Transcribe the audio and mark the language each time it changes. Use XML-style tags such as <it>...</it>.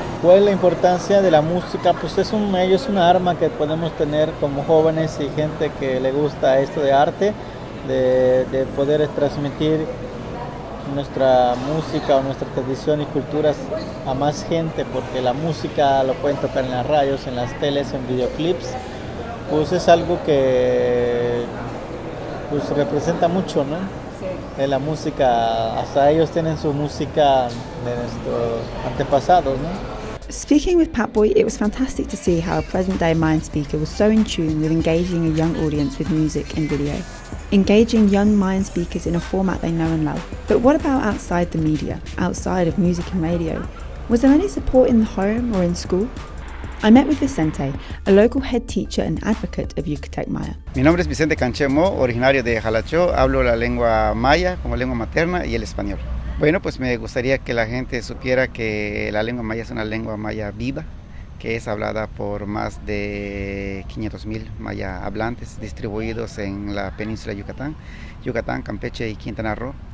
<es>¿Cuál es la importancia de la música? Pues es una arma que podemos tener como jóvenes y gente que le gusta esto de arte, de poder transmitir nuestra música o nuestra tradición y culturas a más gente, porque la música lo pueden tocar en las radios, en las teles, en videoclips, pues es algo que pues representa mucho, ¿no? Sí. la música, hasta ellos tienen su música de nuestros antepasados, ¿no?</es> <en>Speaking with Pat Boy, it was fantastic to see how a present-day Mayan speaker was so in tune with engaging a young audience with music and video. Engaging young Mayan speakers in a format they know and love. But what about outside the media, outside of music and radio? Was there any support in the home or in school? I met with Vicente, a local head teacher and advocate of Yucatec Maya.</en> <es>Mi nombre es Vicente Canchemo, originario de Jalachó. Hablo la lengua maya como lengua materna y el español. Bueno, pues me gustaría que la gente supiera que la lengua maya es una lengua maya viva, que es hablada por más de 500,000 maya hablantes distribuidos en la península de Yucatán, Campeche y Quintana Roo.</es>